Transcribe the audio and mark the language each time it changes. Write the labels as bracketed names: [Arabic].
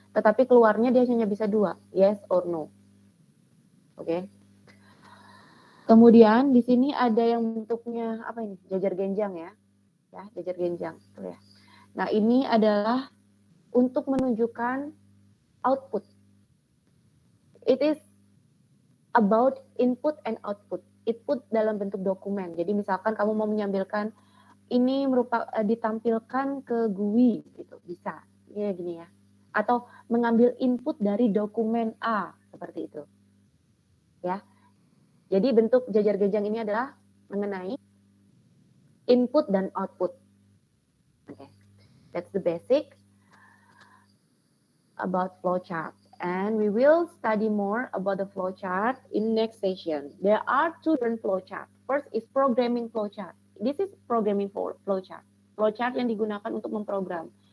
[Indonesian] Tetapi keluarnya dia hanya bisa 2, [English] yes or no. [Indonesian] Oke. Kemudian di sini ada yang bentuknya apa ini? Jajar genjang ya. Ya, jajar genjang. Tuh ya. Nah, ini adalah untuk menunjukkan output. [English] It is about input and output. [Indonesian] Input dalam bentuk dokumen. Jadi misalkan kamu mau menyambilkan ini ditampilkan ke GUI gitu, bisa. Ini gini ya. Atau mengambil input dari dokumen A seperti itu. Ya. Jadi bentuk jajar genjang ini adalah mengenai input dan output. Okay. [English] That's the basic about flowchart. And we will study more about the flowchart in next session. There are 2 different flowchart. First is programming flowchart. This is programming flowchart. [Indonesian] Flowchart yang digunakan untuk memprogram.